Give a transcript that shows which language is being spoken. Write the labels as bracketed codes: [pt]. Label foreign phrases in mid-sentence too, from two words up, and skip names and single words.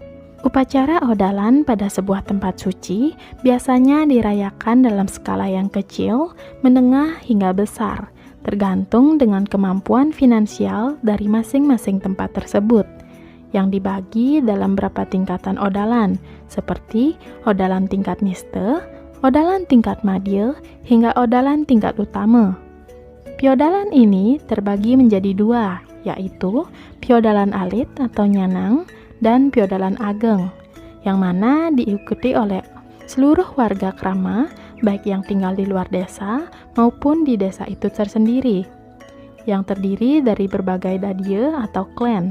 [id] Upacara Odalan pada sebuah tempat suci biasanya dirayakan dalam skala yang kecil, menengah hingga besar, tergantung dengan kemampuan finansial dari masing-masing tempat tersebut, yang dibagi dalam beberapa tingkatan Odalan, seperti Odalan tingkat Niste, Odalan tingkat Madya, hingga Odalan tingkat utama. Piodalan ini terbagi menjadi dua, yaitu Piodalan Alit atau Nyanang, dan Piodalan Ageng, yang mana diikuti oleh seluruh warga krama, baik yang tinggal di luar desa maupun di desa itu tersendiri, yang terdiri dari berbagai dadie atau klan.